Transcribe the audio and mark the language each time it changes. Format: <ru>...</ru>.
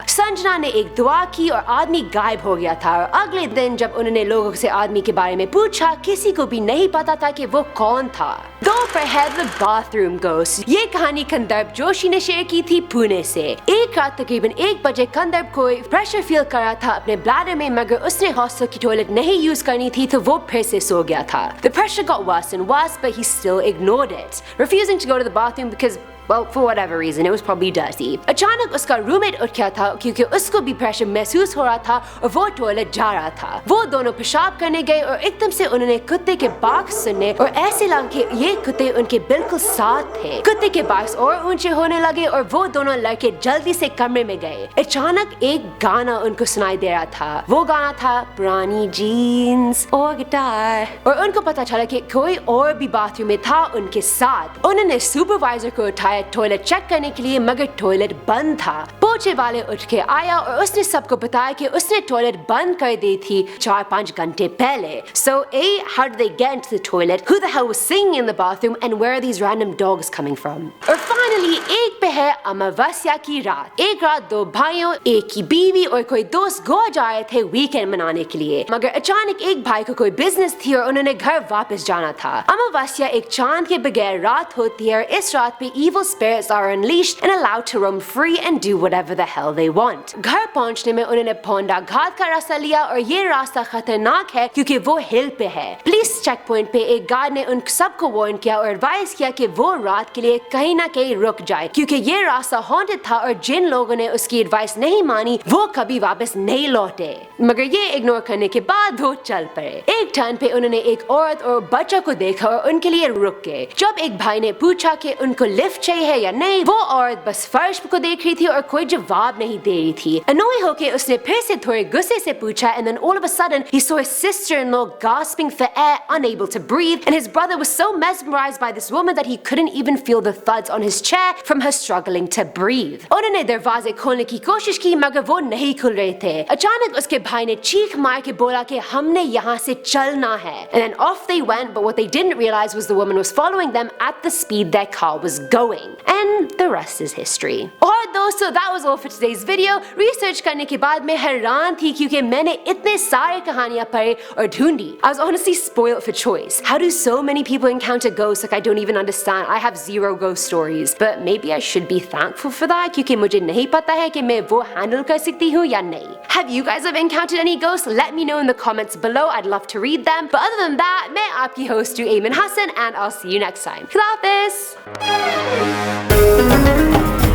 <hi>संजना ने एक दुआ की और आदमी गायब हो गया था. और अगले दिन जब उन्होंने लोगों से आदमी के बारे में पूछा किसी को भी नहीं पता था कि वो कौन था. 2 पर है द बाथरूम घोस्ट. ये कहानी कंदर्प जोशी ने शेयर की थी पुणे से. एक रात तकरीबन 1 बजे कंदर्प को प्रेशर फील कर रहा था अपने ब्लैडर में मगर उसने हॉस्टल की टॉयलेट नहीं यूज करनी थी तो वो फिर से सो गया था.</hi> <en>The pressure got worse and worse but he still ignored it, refusing to go to the bathroom because well, for whatever reason, it was probably dirty.</en> <hi>अचानक उसका रूममेट उठ गया था क्योंकि उसको भी प्रेशर महसूस हो रहा था और वो टॉयलेट जा रहा था. वो दोनों पेशाब करने गए और एकदम से उन्होंने कुत्ते के बाग सुने और ऐसे लगा कि ये कुत्ते उनके बिल्कुल साथ थे. कुत्ते के बाग और ऊंचे होने लगे और वो दोनों लड़के जल्दी से कमरे में गए. अचानक एक गाना उनको सुनाई दे रहा था. वो गाना था पुरानी जीन्स और गिटार और उनको पता चला कि कोई और भी बाथरूम में था उनके साथ. उन्होंने सुपरवाइजर को उठाया टॉयलेट चेक करने के लिए मगर टॉयलेट बंद था. वो पोछे वाले उठ के आया और उसने सबको बताया कि उसने टॉयलेट बंद कर दी थी 4-5 घंटे पहले.</hi> <en>So A, how did they get into the toilet? Who the hell was singing in the bathroom? And where are these random dogs coming from?</en> <hi>और finally एक पे है अमावस्या की रात. एक रात दो भाइयों, एक की बीवी और कोई दोस्त गोवा जा रहे थे वीकेंड मनाने के लिए, मगर अचानक एक भाई को कोई बिजनेस थी और उन्होंने घर वापस जाना था. अमावस्या एक चांद के बगैर रात होती है और इस रात पे</hi> <en>evil spirits are unleashed and allowed to roam free and do whatever the hell they want.</en> <hi>घर पहुंचने में उन्होंने पोंडा घाट का रास्ता लिया और ये रास्ता खतरनाक है क्योंकि वो हिल पे है. पुलिस चेक पॉइंट पे एक गार्ड ने उन सबको वार्न किया और एडवाइस किया कि वो रात के लिए कहीं ना कहीं रुक जाए क्योंकि ये रास्ता हॉन्टेड था और जिन लोगों ने उसकी एडवाइस नहीं मानी वो कभी वापस नहीं लौटे. मगर ये इग्नोर करने के बाद वो चल पड़े. एक टर्न पे उन्होंने एक औरत और बच्चा को देखा और उनके लिए रुक गए. जब एक भाई ने पूछा कि उनको लिफ्ट चाहिए या नहीं, वो औरत बस फर्श को देख रही थी और कोई जवाब नहीं दे रही थी. अनोय होके उसने फिर से थोड़े गुस्से से पूछा</hi> <en>and then all of a sudden he saw his sister-in-law gasping for air, unable to breathe, and his brother was so mesmerized by this woman that he couldn't even feel the thuds on his chair from her struggling to breathe.</en> <hi>उन्होंने दरवाजे खोलने की कोशिश की मगर वो नहीं खुल रहे थे. अचानक उसके भाई ने चीख मार के बोला कि हमने यहाँ से चलना है.</hi> <en>And then off they went, but what they didn't realize was the woman was following them at the speed their car was going. And the rest is history.</en> <hi>और दोस्तों,</hi> <en>that was all for today's video.</en> <hi>Research करने के बाद मैं हैरान थी क्योंकि मैंने इतने सारे कहानियां पढ़े और ढूंढी.</hi> <en>I was honestly spoiled for choice. How do so many people encounter ghosts like I don't even understand? I have 0 ghost stories. But maybe I should be thankful for that</en> <hi>क्योंकि मुझे नहीं पता है कि मैं वो handle कर सकती हूँ या नहीं.</hi> <en>Have you guys ever encountered any ghosts? Let me know in the comments below. I'd love to read them. But other than that,</en> <hi>मैं आपकी host हूँ</hi> <en>Ayman Hassan and I'll see you next time. Khudafis!</en>